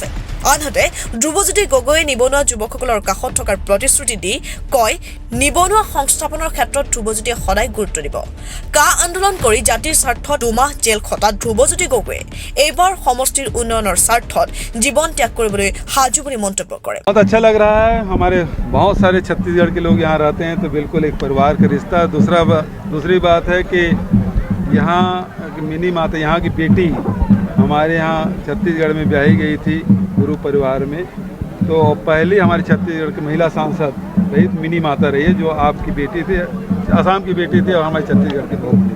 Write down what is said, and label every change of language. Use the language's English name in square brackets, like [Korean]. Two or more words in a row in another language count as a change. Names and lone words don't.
[Assamese] আনহাতে ধ্ৰুৱজ্যোতি গগৈয়ে নিবনুৱা যুৱকসকলৰ কাষত থকাৰ প্ৰতিশ্ৰুতি দি কয়, নিবনুৱা সংস্থাপনৰ ক্ষেত্ৰত ধ্ৰুৱজ্যোতিয়ে সদায় গুৰুত্ব দিব। কা আন্দোলন কৰি জাতিৰ স্বাৰ্থত 2 মাহ জেল খটা ধ্ৰুৱজ্যোতি গগৈয়ে এইবাৰ সমষ্টিৰ উন্নয়নৰ স্বাৰ্থত জীৱন ত্যাগ কৰিবলৈ সাজু বুলি মন্তব্য কৰে। [Hindi] बहुत अच्छा लग रहा है। हमारे बहुत सारे छत्तीसगढ़ के लोग यहाँ रहते हैं, तो बिल्कुल एक परिवार का रिश्ता। दूसरी बात है कि यहाँ मिनी माता यहाँ की बेटी हमारे यहाँ छत्तीसगढ़ में ब्याही गई थी गुरु परिवार में। तो पहली हमारी छत्तीसगढ़ की महिला सांसद रही मिनी माता रही है, जो आपकी बेटी थी, आसाम की बेटी थी और हमारे छत्तीसगढ़ की बहू थी।